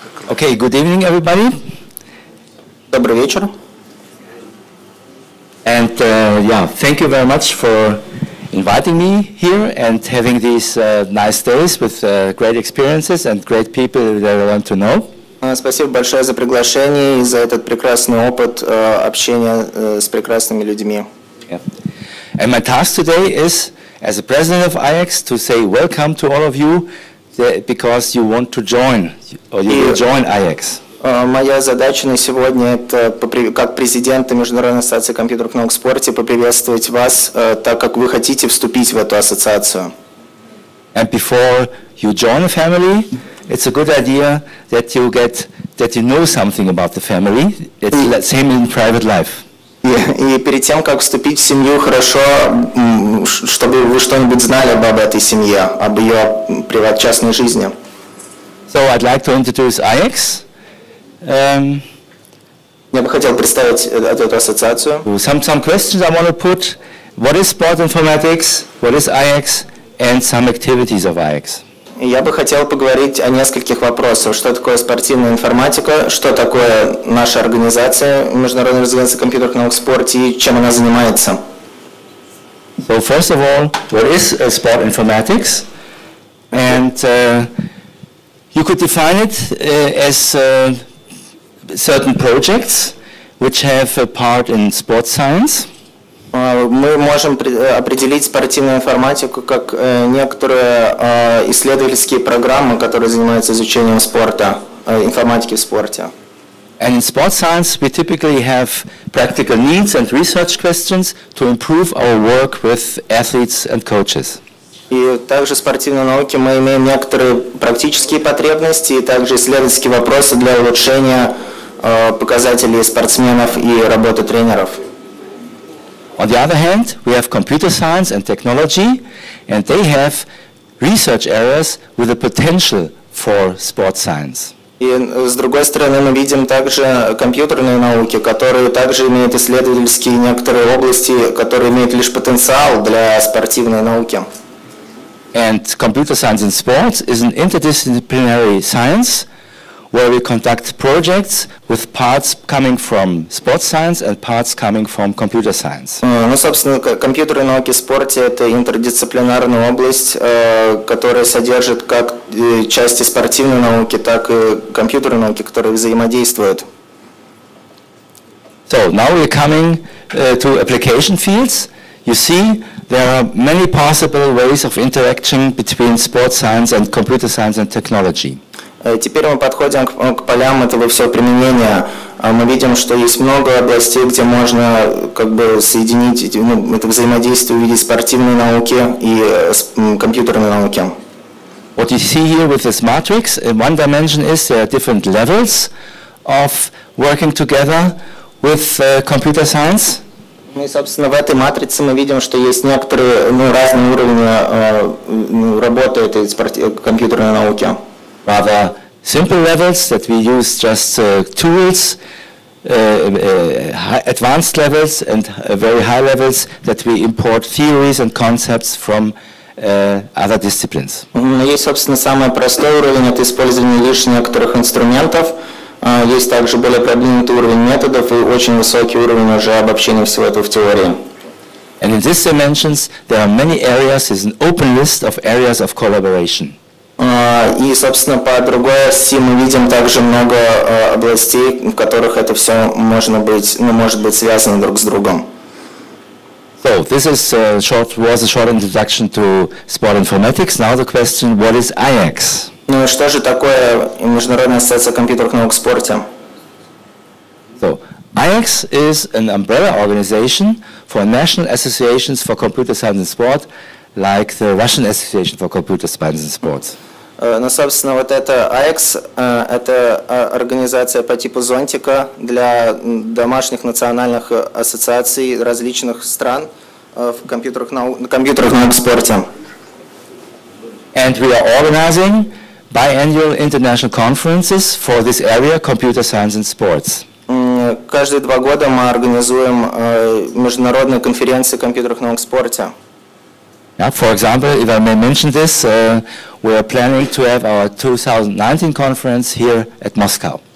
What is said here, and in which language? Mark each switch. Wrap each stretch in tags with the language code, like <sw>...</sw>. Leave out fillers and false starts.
<en>Okay, good evening, everybody.</en> <ru>Добрый вечер.</ru> <en>And thank you very much for inviting me here and having these nice days with great experiences and great people that I want to know.</en> <ru>Спасибо большое за приглашение и за этот прекрасный опыт общения с прекрасными людьми.</ru> <en>Yeah. And my task today is, as a president of IX, to say welcome to all of you because you want to join, or you will join IX.</en> <ru>Моя задача на сегодня – это, как президента Международной ассоциации компьютерных наук в спорте, поприветствовать вас, так как вы хотите вступить в эту ассоциацию.</ru> <en>And before you join a family, it's a good idea that you know something about the family. It's the same in private life.</en> <ru>И перед тем, как вступить в семью, хорошо, чтобы вы что-нибудь знали об этой семье, об ее частной жизни.</ru> <en>So I'd like to introduce IX.</en> <ru>Я бы хотел представить эту ассоциацию.</ru> <en>Some questions I want to put. What is sport informatics? What is IX? And some activities of IX.</en> <ru>Я бы хотел поговорить о нескольких вопросах. Что такое спортивная информатика, что такое наша организация, Международная организация компьютерных наук в спорте, и чем она занимается.</ru> <en>So first of all, what is sport informatics? And you could define it as certain projects which have a part in sports science.</en> <ru>Мы можем определить спортивную информатику как некоторые исследовательские программы, которые занимаются изучением спорта, информатики в спорте.</ru> <en>And in sports science, we typically have practical needs and research questions to improve our work with athletes and coaches.</en> <ru>И также в спортивной науке мы имеем некоторые практические потребности и также исследовательские вопросы для улучшения показателей спортсменов и работы тренеров.</ru> <en>On the other hand, we have computer science and technology, and they have research areas with the potential for sports science.</en> <ru>И с другой стороны мы видим также компьютерные науки, которые также имеют исследовательские некоторые области, которые имеют лишь потенциал для спортивной науки.</ru> <en>And computer science in sports is an interdisciplinary science where we conduct projects with parts coming from sports science and parts coming from computer science.</en> <ru>Ну, собственно, компьютерные науки в спорте – это интердисциплинарная область, которая содержит как части спортивной науки, так и компьютерной науки, которые взаимодействуют.</ru> <en>So now we're coming to application fields. You see, there are many possible ways of interaction between sports science and computer science and technology.</en> <ru>Теперь мы подходим к полям этого всего применения. Мы видим, что есть много областей, где можно соединить это взаимодействие в виде спортивной науки и компьютерной науки.</ru> <en>What you see here with this matrix, in one dimension is there are different levels of working together with computer science.</en> <ru>И, собственно, в этой матрице мы видим, что есть некоторые разные уровни работы этой компьютерной науки.</ru> <en>Rather simple levels that we use just tools, advanced levels and very high levels that we import theories and concepts from other disciplines.</en> <ru>Есть, собственно, самый простой уровень – это использование лишь некоторых инструментов. Есть также более продвинутый уровень методов и очень высокий уровень уже обобщения всего этого в теории.</ru> <en>And in these dimensions there are many areas, is an open list of areas of collaboration.</en> <ru>И, собственно, по другой оси мы видим также много областей, в которых это все может быть связано друг с другом.</ru> <en>So this was a short introduction to sport informatics. Now the question, what is IX?</en> <ru>Ну и что же такое Международная ассоциация компьютерных наук в спорте?</ru> <en>So IX is an umbrella organization for national associations for computer science and sport, like the Russian Association for Computer Science and Sports.</en> <ru>Ну, собственно, вот это AIX, это организация по типу зонтика для домашних национальных ассоциаций различных стран в компьютерных наук в спорте.</ru> <en>And we are organizing biannual international conferences for this area, computer science and sports.</en> <ru>Каждые 2 года мы организуем международные конференции компьютерных наук в спорте.</ru> <en>Yeah, for example, if I may mention this, we are planning to have our 2019 conference here at Moscow.</en>